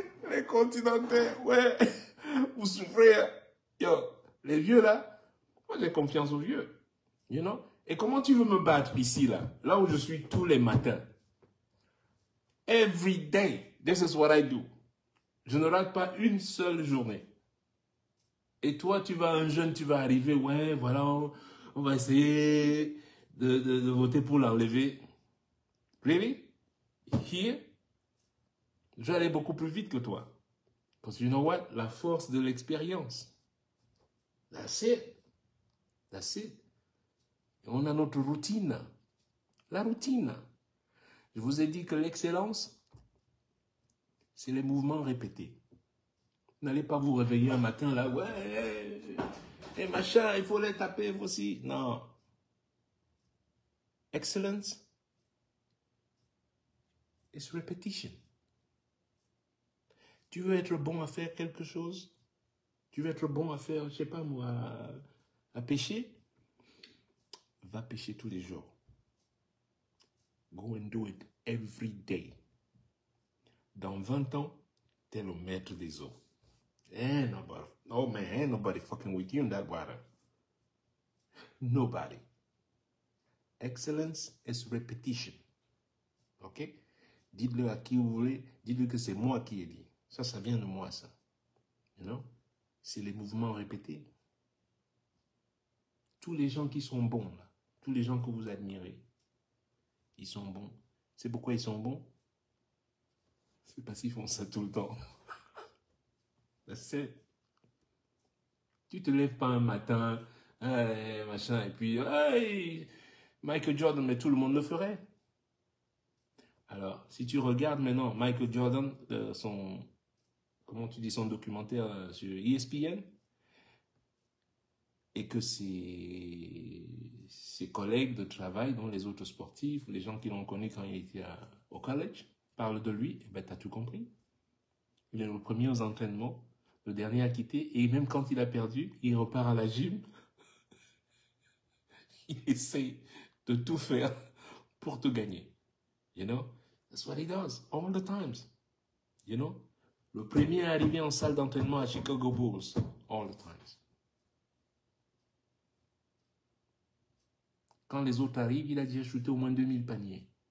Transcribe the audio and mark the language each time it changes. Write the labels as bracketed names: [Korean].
[French] Les continentaires, ouais, vous souffrez. Yo, les vieux là, moi j'ai confiance aux vieux. [English] You know? [French] Et comment tu veux me battre ici là où je suis tous les matins? [English] Every day, this is what I do. [French] Je ne rate pas une seule journée. Et toi, un jeune, tu vas arriver, ouais, voilà, on va essayer de voter pour l'enlever. [English] Really? Here? [French] Je vais aller beaucoup plus vite que toi. Parce que [English] you know what? [French] La force de l'expérience. [English] That's it. That's it. [French] Et on a notre routine. La routine. Je vous ai dit que l'excellence, c'est les mouvements répétés. N'allez pas vous réveiller un matin là, ouais, et machin, il faut les taper aussi. Non. [English] Excellence is repetition. [French] Tu veux être bon à faire quelque chose? Tu veux être bon à faire, je sais pas moi, à pêcher? Va pêcher tous les jours. [English] Go and do it every day. [French] Dans 20 ans, t'es le maître des eaux. [English] Ain't nobody, oh man, ain't nobody fucking with you in that water. Nobody. Excellence is repetition. Ok? [French] Dites-le à qui vous voulez, dites-le que c'est moi qui ai dit. Ça vient de moi, ça. [English] You know? [French] C'est les mouvements répétés. Tous les gens qui sont bons, là, tous les gens que vous admirez, ils sont bons. C'est pourquoi ils sont bons? C'est parce qu'ils font ça tout le temps. C'est... Tu te lèves pas un matin, machin, et puis, hey, Michael Jordan, mais tout le monde le ferait. Alors, si tu regardes maintenant Michael Jordan, son documentaire sur ESPN, et que ses collègues de travail, dont les autres sportifs, les gens qui l'ont connu quand il était au college, parlent de lui, eh ben, tu as tout compris. Il est le premier aux entraînements, le dernier à quitter, et même quand il a perdu, il repart à la gym. Il essaie de tout faire pour te gagner. [English] You know? That's what he does, all the times. You know? [French] Le premier à arriver en salle d'entraînement à Chicago Bulls, [English] all the times. [French] Quand les autres arrivent, il a déjà shooté au moins 2000 paniers.